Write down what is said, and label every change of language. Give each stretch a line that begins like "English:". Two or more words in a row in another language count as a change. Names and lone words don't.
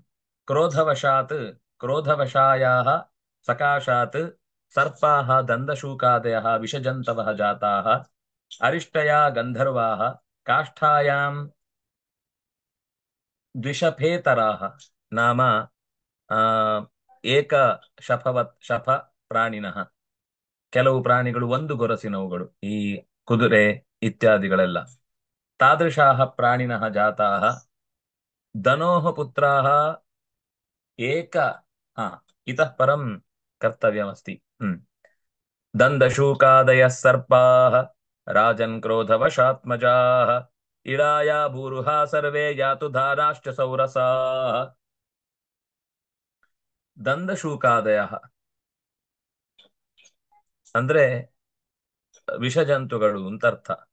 Sanskrit: क्रोधवशायाः सकाशात् सर्पाः दन्दशूकादयः विषजन्तवः जाताः, अरिष्टया गन्धर्वाः, काष्ठायां द्विषफेतराः नाम ಏಕ ಶಫ ಪ್ರಾಣಿನಃ,
Kannada: ಕೆಲವು ಪ್ರಾಣಿಗಳು ಒಂದು ಗೊರಸಿನವುಗಳು, ಈ ಕುದುರೆ ಇತ್ಯಾದಿಗಳೆಲ್ಲ.
Sanskrit: ತಾದೃಶಾಃ ಪ್ರಾಣಿನಃ ಜಾತಾಃ, ಧನೋಃ ಪುತ್ರಾಃ ಏಕ ಇತಃ ಪರಂ ಕರ್ತವ್ಯಮಸ್ತಿ. ದಂದಶೂಕಾದಯಃ ಸರ್ಪಾಃ ರಾಜನ್ ಕ್ರೋಧವಶಾತ್ಮಜಾಃ, ಇಳಾಯಾ ಭೂರುಹಾ ಸರ್ವೇ ಯಾತು ಧಾರಾಶ್ಚ ಸೌರಸಾಃ.
Kannada: ದಂದಶೂಕಾದಯ ಅಂದ್ರೆ ವಿಷಜಂತುಗಳು ಅಂತ ಅರ್ಥ.